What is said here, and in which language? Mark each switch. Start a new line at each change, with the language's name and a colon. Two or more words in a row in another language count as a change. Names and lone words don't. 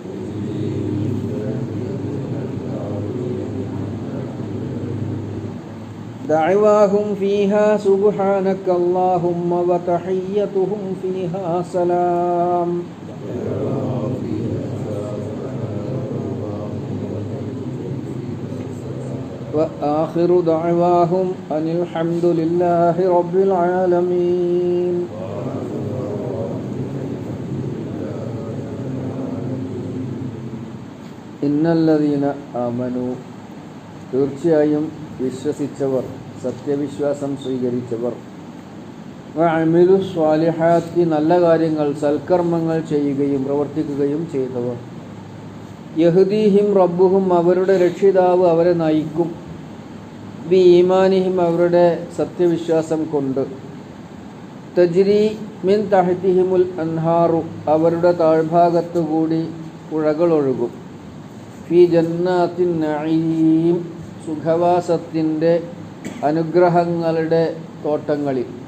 Arabic: دعواهم فيها سبحانك اللهم وتحيتهم فيها سلام وآخر دعواهم أن الحمد لله رب العالمين. إن الذين آمنوا
Malayalam: തീർച്ചയായും വിശ്വസിച്ചവർ, സത്യവിശ്വാസം സ്വീകരിച്ചവർ,
Arabic: وعملوا الصالحات
Malayalam: നല്ല കാര്യങ്ങൾ സൽക്കർമ്മങ്ങൾ ചെയ്യുകയും പ്രവർത്തിക്കുകയും ചെയ്തവർ,
Arabic: يهديهم ربهم
Malayalam: അവരുടെ രക്ഷിതാവ് അവരെ നയിക്കും,
Arabic: بإيمانهم
Malayalam: അവരുടെ സത്യവിശ്വാസം കൊണ്ട്,
Arabic: تجري من تحتهم الأنهار
Malayalam: അവരുടെ താഴ്ഭാഗത്തുകൂടി പുഴകൾ ഒഴുകും,
Arabic: في جنات النعيم
Malayalam: സുഖവാസത്തിൻ്റെ അനുഗ്രഹങ്ങളുടെ തോട്ടങ്ങളിൽ,